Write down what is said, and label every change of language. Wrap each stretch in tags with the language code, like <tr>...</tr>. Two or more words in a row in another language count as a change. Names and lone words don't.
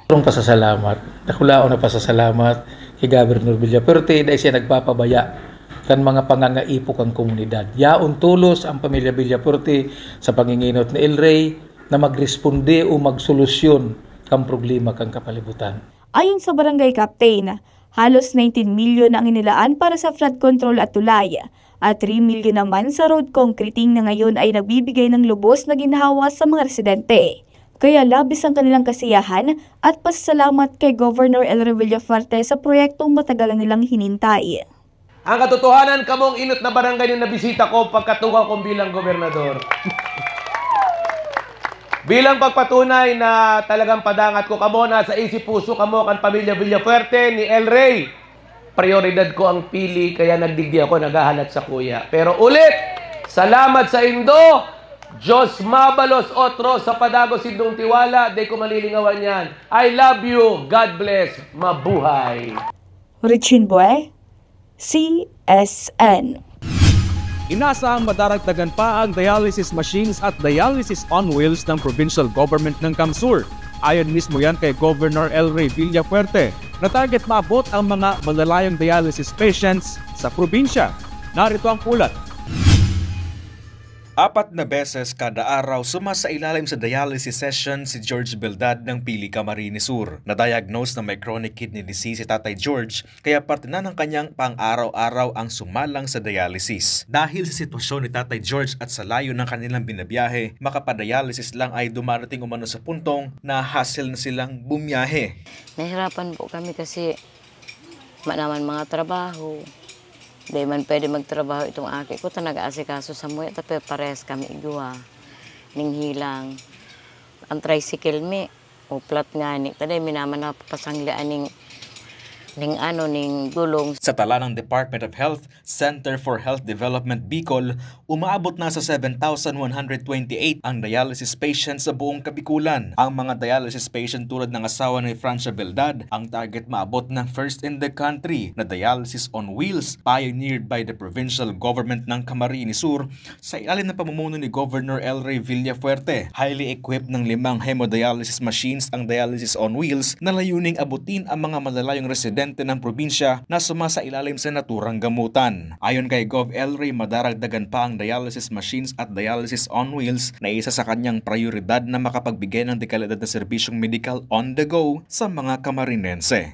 <bik>Ang pasasalamat, nakulaon na pasasalamat kay Governor Villafuerte dahil siya nagpapabaya kan mga pangangaipok ang komunidad. Yaon tulos ang pamilya Villafuerte sa panginginot ni Elray na magresponde o magsolusyon kang problema kang kapalibutan.</bik> <tl>Ayon sa barangay captain, halos 19 milyon ang inilaan para sa flood control at tulay. At 3 milyon naman sa road concreting na ngayon ay nagbibigay ng lubos na ginhawa sa mga residente. Kaya labis ang kanilang kasiyahan at pasalamat kay Governor Elray Villafuerte sa proyektong matagal nilang hinintay.</tl> <bik>Ang katotohanan kamong inot na barangay na nabisita ko pagkatukaw kong bilang gobernador. Bilang pagpatunay na talagang padangat ko kamo na sa isip puso kamo kan pamilya Villafuerte ni Elray. Prioridad ko ang pili, kaya nagdigdi ako, naghahalat sa kuya. Pero ulit, salamat sa Indo, Diyos mabalos otro sa padagos indong tiwala, di ko malilingawan yan.</bik> <en>I love you, God bless,</en> <tl>mabuhay. Richin Bue, CSN. Inasahang madaragdagan pa ang</tl> <en>dialysis machines</en> <tl>at</tl> <en>dialysis on wheels</en> <tl>ng provincial government ng Kamsur. Ayon mismo yan kay Governor Elray Villafuerte na target maabot ang mga malalayong</tl> <en>dialysis patients</en> <tl>sa probinsya. Narito ang ulat. 4 na beses kada araw sumasailalim sa</tl> <en>dialysis session</en> <tl>si George Beldad ng Pili, Camarines Sur. Na-diagnose na may</tl> <en>chronic kidney disease</en> <tl>si Tatay George, kaya parte na ng kanyang pang-araw-araw ang sumalang sa dialysis. Dahil sa sitwasyon ni Tatay George at sa layo ng kanilang binabiyahe, makapadialysis lang ay dumarating umano sa puntong na hassle na silang bumiyahe. Nahirapan po kami kasi naman mga trabaho.</tl> <bik>Di man pwede magtrabaho itong aki ko, nag-aasikaso sa muya, tapi parehas kami igwa. Ning hilang. Ang tricycle mi, o plat nga ni, taday minaman na pasanglaan ning gulong.</bik> <tl>Sa tala ng Department of Health, Center for Health Development Bicol, umaabot na sa 7,128 ang</tl> <en>dialysis patients</en> <tl>sa buong Kabikulan. Ang mga</tl> <en>dialysis patient</en> <tl>tulad ng asawa ni Francia Beldad, ang target maabot ng</tl> <en>first in the country</en> <tl>na</tl> <en>dialysis on wheels pioneered by the provincial government</en> <tl>ng Camarines Sur sa ilalim ng pamumuno ni Governor L. Ray Villafuerte.</tl> <en>Highly equipped</en> <tl>ng 5</tl> <en>hemodialysis machines</en> <tl>ang</tl> <en>dialysis on wheels</en> <tl>na layuning abutin ang mga malalayong residente ng probinsya na sumasailalim sa naturang gamutan. Ayon kay Gov. L. Ray, madaragdagan pa ang</tl> <en>dialysis machines</en> <tl>at</tl> <en>dialysis on wheels</en> <tl>na isa sa kanyang prioridad na makapagbigay ng dekalidad na serbisyong</tl> <en>medical on the go</en> <tl>sa mga Camarinense.</tl>